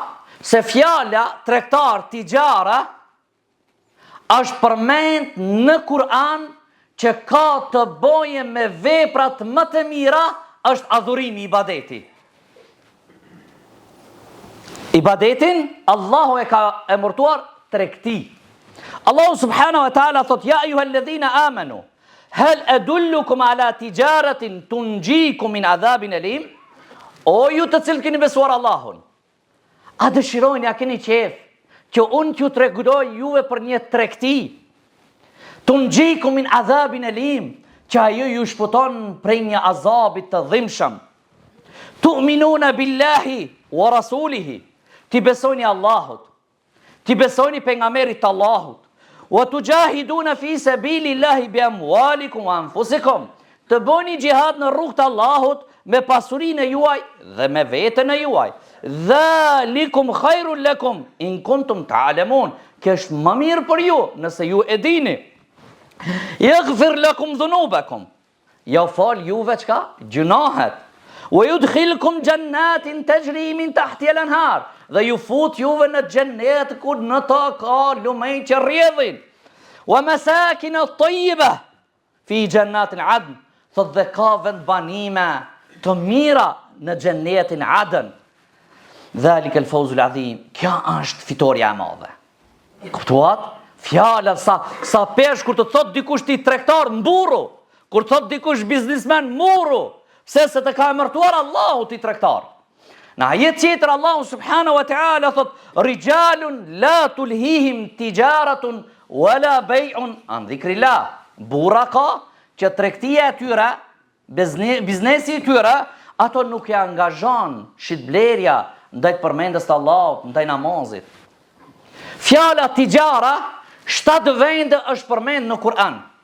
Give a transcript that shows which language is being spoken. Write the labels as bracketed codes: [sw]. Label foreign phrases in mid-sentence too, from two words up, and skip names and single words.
[sq] Se fjala tregtar, tijara, është përmend në Kur'an që ka të boje me veprat më të mira, është adhurimi, ibadeti. Ibadetin, Allahu e ka emërtuar tregti. Allahu [ar] سبحانه وتعالى [sq] thot, [ar] يا أيها الذين آمنوا هل أدلكم على تجارة تنجيكم من عذاب أليم? [sq] O ju të cilë keni besuar Allahun, a dëshirojnë, a keni qef, që unë t'ju tregoj juve për një tregti, [ar] تنجيكم من عذاب أليم, [sq] që ajo ju shpëton prej një azabit të dhimbshëm. [ar] تؤمنون بالله ورسوله, [sq] ti besoni Allahut, ti besoni pejgamberit të Allahut, [ar] وتجاهدون في سبيل الله بأموالكم وأنفسكم, [sq] të bëni xhihad në rrugt të Allahut me pasurinë e juaj dhe me veten e juaj. [ar] ذلكم خير لكم إن كنتم تعلمون, [sq] kjo është më mirë për ju nëse ju e dini. [ar] يغفر لكم ذنوبكم, [sq] ja fal juve çka? Gjunahet. [ar] ويدخلكم جنات تجري من تحتها الأنهار, [sq] dhe ju fut juve në xhennet ku në ta ka lumej që rrjedhin. [ar] ومساكن طيبة في جنات عدن, [sq] thot dhe ka vend banime të mira në xhennetin Adn. [ar] ذلك الفوز العظيم, [sq] kjo është fitoria e madhe. Kuptuat? Fjala sa pesh kur të thot dikush ti tregtar mburu, kur thot dikush biznesmen mburu, pse se të ka emërtuar Allahu ti tregtar. Në ajet tjetër Allahu [ar] سبحانه وتعالى [sq] thot, [ar] رجال لا تلهيهم تجارة ولا بيع عن ذكر الله. [sq] Burra ka që tregtia e tyre, biznesi i tyre, ato nuk e angazhon shitblerja ndaj përmendjes të Allahut, ndaj namazit. Fjala tijara, 7 vende është përmend në Kur'an.